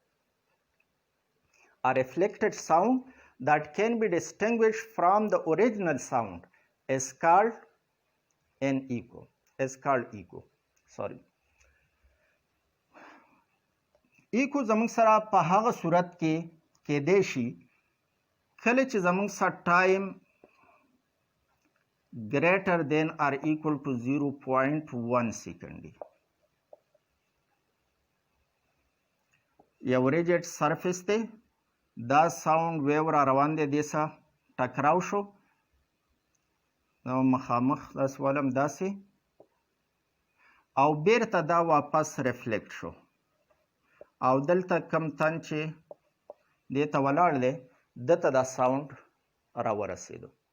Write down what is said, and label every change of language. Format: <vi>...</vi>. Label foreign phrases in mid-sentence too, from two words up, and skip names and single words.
<en>A reflected sound that can be distinguished from the original sound is called an echo.</en> <ps>Echo زموږ سره په هغه صورت کې کېدی شي کله چې زموږ سره ټایم</ps> <en>greater than or equal to 0.1 second</en> <ps>دی. یو ریجټ سرفیس دی، دا ساوند ویو را روان دی، دې سره ټکراو شو، نو مخامخ داسې ولم داسې، او بیرته دا واپس ریفلیکټ شو، او دلته کم تن چې دې ته ولاړ دی ده ته دا ساوند را ورسېدو.</ps>